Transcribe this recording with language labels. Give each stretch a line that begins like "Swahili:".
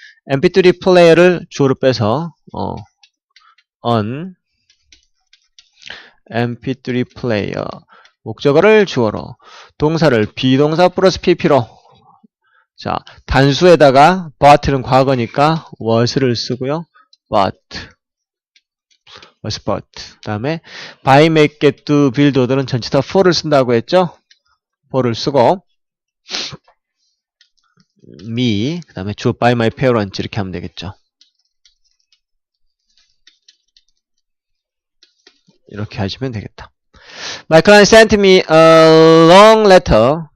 Korean: mp3 플레이어를 주어로 빼서 on mp3 플레이어 목적어를 주어로 동사를 비동사 플러스 pp로 자 단수에다가 bought는 과거니까 was를 쓰고요.
English: was bought
Korean: 그 다음에 buy, make, get, do, build, order는 전체 다 for를 쓴다고 했죠. for를 쓰고 me 그 다음에 주어
English: by my parents
Korean: 이렇게 하면 되겠죠. 이렇게 하시면 되겠다.
English: My client sent me a long letter.